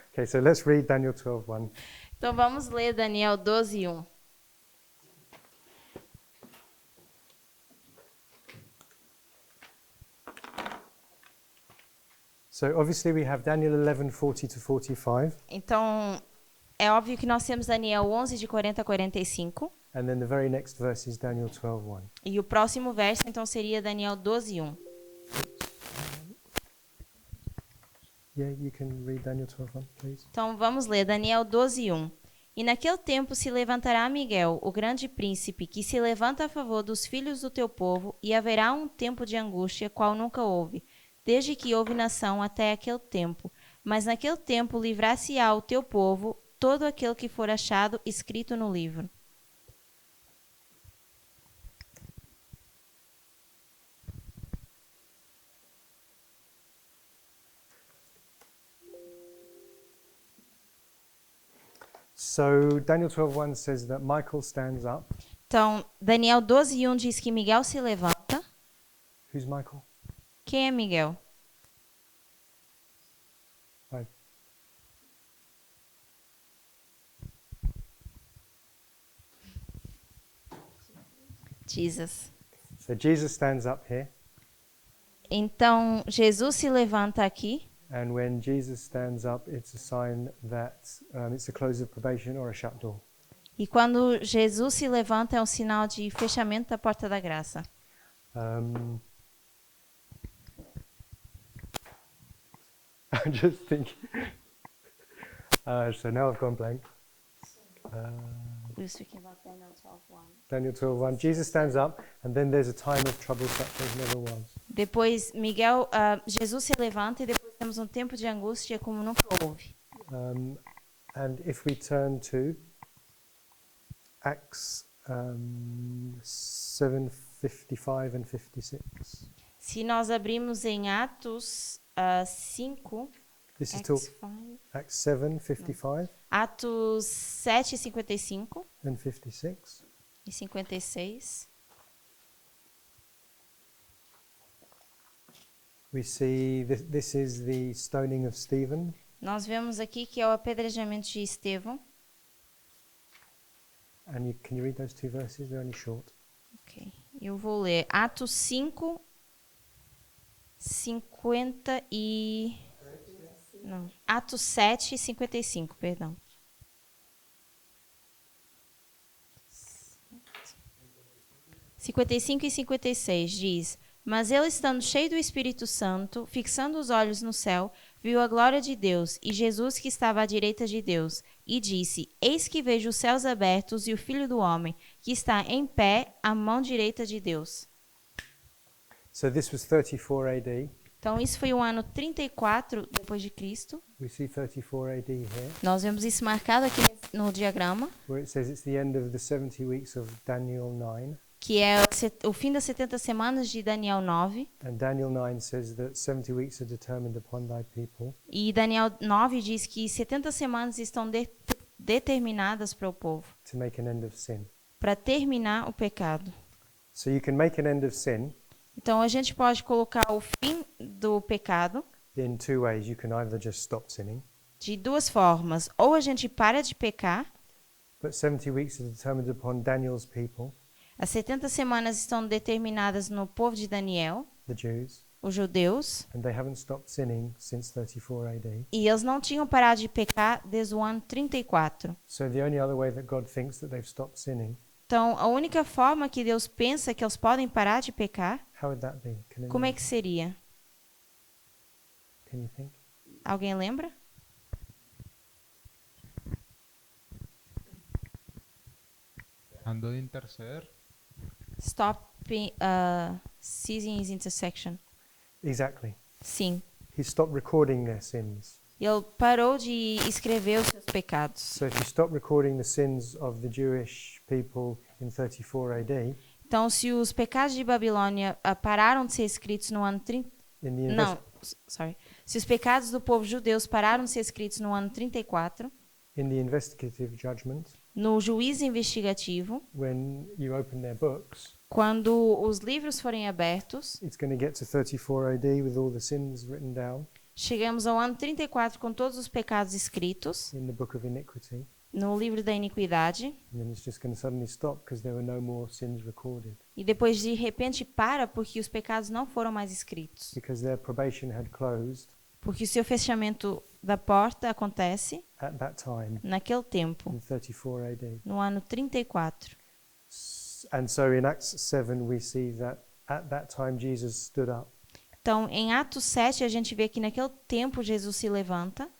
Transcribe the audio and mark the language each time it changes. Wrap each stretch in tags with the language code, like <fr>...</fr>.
<en>Okay, so let's read Daniel 12:1.</en> <pt>Então vamos ler Daniel 12:1.</pt> <en>So obviously we have Daniel 11:40 to 45,</en> <pt>Então, é óbvio que nós temos Daniel 11, de 40 a 45.</pt> <en>and then the very next verse is Daniel 12:1.</en> <pt>E o próximo verso, então, seria Daniel 12:1.</pt> <en>Yeah, you can read Daniel 12:1, please.</en> <pt>Então, vamos ler Daniel 12:1. E naquele tempo se levantará Miguel, o grande príncipe, que se levanta a favor dos filhos do teu povo, e haverá um tempo de angústia, qual nunca houve, desde que houve nação até aquele tempo. Mas naquele tempo livrar-se-á o teu povo, todo aquele que for achado escrito no livro.</pt> <en>So Daniel 12:1 says that Michael stands up.</en> <pt>Então, Daniel 12:1 diz que Miguel se levanta.</pt> <en>Who's Michael?</en> <pt>Quem é Miguel?</pt> <en>Right. Jesus. So Jesus stands up here,</en> <pt>Então, Jesus se levanta aqui.</pt> <en>and when Jesus stands up, it's a sign that it's a close of probation or a shut door.</en> <pt>E quando Jesus se levanta, é um sinal de fechamento da porta da graça.</pt> <en>I'm just thinking. So now I've gone blank. We're speaking about Daniel 12:1. Daniel 12:1. Jesus stands up, and then there's a time of trouble such as never was.</en> <pt>Depois, Jesus se levanta e depois temos um tempo de angústia como nunca houve.</pt> <en>And if we turn to Acts 7:55 and 56,</en> <pt>Se nós abrimos em Atos 5,</pt> <en>this is Acts 5, Acts 7:55</en> <pt>Atos 7, 55</pt> <en>and 56.</en> <pt>e 56,</pt> <en>We see this is the stoning of Stephen.</en> <pt>nós vemos aqui que é o apedrejamento de Estevão.</pt> <en>And can you read those two verses? They're only short.</en> <pt>Ok, eu vou ler Atos 5, 50 e... Não, Atos 7, 55, perdão. (55 e 56) diz: Mas ele, estando cheio do Espírito Santo, fixando os olhos no céu, viu a glória de Deus e Jesus que estava à direita de Deus, e disse: Eis que vejo os céus abertos e o Filho do Homem, que está em pé à mão direita de Deus.</pt> <en>So this was 34 AD.</en> <pt>Então, isso foi o ano 34 depois de Cristo.</pt> <en>We see 34 AD here,</en> <pt>Nós vemos isso marcado aqui no diagrama,</pt> <en>where it says it's the end of the 70 weeks of Daniel 9.</en> <pt>que é o fim das 70 semanas de Daniel 9.</pt> <en>And Daniel 9 says that 70 weeks are determined upon thy people.</en> <pt>E Daniel 9 diz que 70 semanas estão determinadas para o povo,</pt> <en>To make an end of sin.</en> <pt>para terminar o pecado.</pt> <en>So you can make an end of sin,</en> <pt>Então a gente pode colocar o fim do pecado</pt> <en>in two ways. You can either just stop sinning,</en> <pt>de duas formas. Ou a gente para de pecar,</pt> <en>but 70 weeks is determined upon Daniel's people,</en> <pt>as 70 semanas estão determinadas no povo de Daniel,</pt> <en>the Jews,</en> <pt>os judeus,</pt> <en>and they haven't stopped sinning since 34 AD.</en> <pt>e eles não tinham parado de pecar desde o ano 34.</pt> <en>So the only other way that God thinks that they've stopped sinning,</en> <pt>Então, a única forma que Deus pensa que eles podem parar de pecar,</pt> <en>how would that be?</en> <pt>como é que seria?</pt> <en>Can you think?</en> <pt>Alguém lembra?</pt> <es>Dejando de interceder.</es> <en>Stop ceasing his intersection. Exactly.</en> <pt>Sim.</pt> <en>He stopped recording their sins.</en> <pt>Ele parou de escrever os seus pecados.</pt> <en>So if you stop recording the sins of the Jewish people in 34 AD,</en> <pt>Então, se os pecados de Babilônia pararam de ser escritos no ano 30...</pt> <en>in the</en> <pt>Não, sorry. Se os pecados do povo judeus pararam de ser escritos no ano 34,</pt> <en>in the investigative judgment,</en> <pt>no juízo investigativo,</pt> <en>when you open their books,</en> <pt>quando os livros forem abertos,</pt> <en>it's going to get to 34 AD with all the sins written down</en> <pt>chegamos ao ano 34 com todos os pecados escritos</pt> <en>in the book of iniquity,</en> <pt>no livro da iniquidade,</pt> <en>and then it's just going to suddenly stop because there were no more sins recorded</en> <pt>e depois de repente para porque os pecados não foram mais escritos.</pt> <en>because their probation had closed</en> <pt>Porque o seu fechamento da porta acontece</pt> <en>at that time</en> <pt>naquele tempo,</pt> <en>in 34 AD.</en> <pt>no ano 34.</pt> <en>And so in Acts 7 we see that at that time Jesus stood up.</en> <pt>Então, em Atos 7, a gente vê que naquele tempo Jesus se levanta.</pt>